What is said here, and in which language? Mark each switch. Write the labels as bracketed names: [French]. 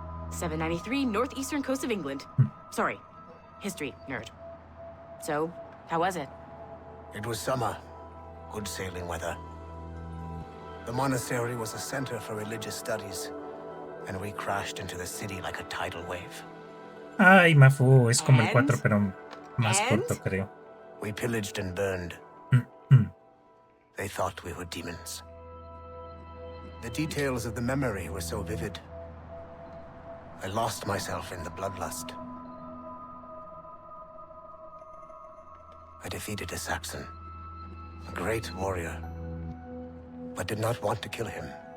[English] 793, northeastern coast of England. Sorry, history nerd. So, how was it? It was summer. Good sailing weather. The monastery was a center for religious studies, and we crashed into the city like a tidal wave. [Spanish] Ay, Mafu, es como el 4, pero más corto, creo. [English] We pillaged and burned. They thought we were demons. The details of the memory were so vivid. I lost myself in the bloodlust. I defeated Assasin, a great warrior, but did not want to kill him.